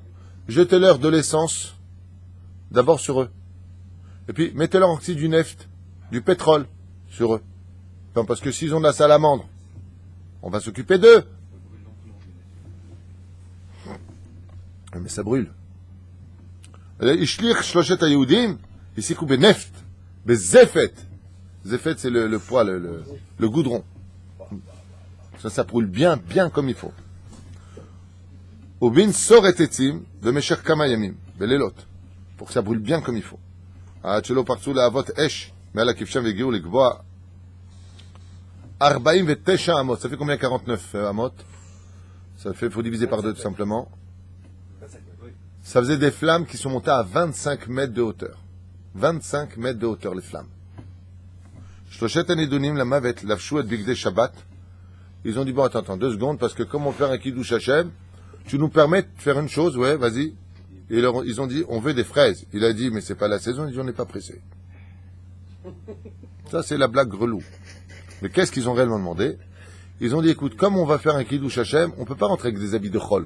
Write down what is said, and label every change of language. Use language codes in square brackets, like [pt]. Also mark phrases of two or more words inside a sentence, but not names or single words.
[fr] Jetez-leur de l'essence, d'abord sur eux. Et puis mettez-leur aussi du neft, du pétrole, sur eux. Non, parce que s'ils ont de la salamandre, on va s'occuper d'eux. Mais ça brûle. [he] השליך שלושת היהודים, הסיקו בנפט, בזפת. [fr] Zefet, c'est le poids, le goudron. Ça brûle bien comme il faut. [he] ובין סורת עצים, דה משך כמה ימים, בלילות. [fr] Pour que ça brûle bien comme il faut. [he] עד שלא פרצו להבות אש מעל הכבשן והגיעו לקבוע 49 אמות. [fr] Ça fait combien 49 אמות? Ça fait, faut diviser par deux tout simplement. Ça faisait des flammes qui sont montées à 25 mètres de hauteur. 25 mètres de hauteur les flammes. [he] שלושת הנידונים למוות לבשו את בגדי שבת. [fr] Ils ont dit bon attends 2 secondes parce que comme on fait un [he] קידוש השם, [fr] tu nous permets de faire une chose, ouais vas-y. Et ils ont dit, on veut des fraises. Il a dit, mais c'est pas la saison. Il dit, on n'est pas pressé. Ça, c'est la blague relou. Mais qu'est-ce qu'ils ont réellement demandé? Ils ont dit, écoute, comme on va faire un [he] קידוש השם, [fr] on peut pas rentrer avec des habits de chol.